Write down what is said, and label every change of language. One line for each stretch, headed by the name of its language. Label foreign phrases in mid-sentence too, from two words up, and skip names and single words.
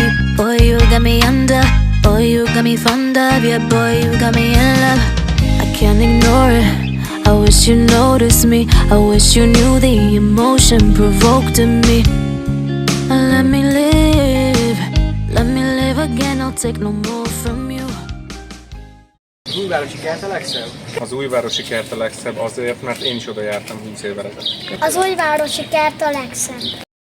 English: Boy, you got me under. Boy, you got me fond of. Yeah, boy, you got me in love. I can't ignore it. I wish you noticed me. I wish you knew the emotion provoked in me. Let me live again. I'll take no more from you.
Hungarian: Az újvárosi kert a legszebb? Az újvárosi kert a legszebb azért, mert én is oda jártam 20 évvel ezelőtt. Az újvárosi kert a legszebb.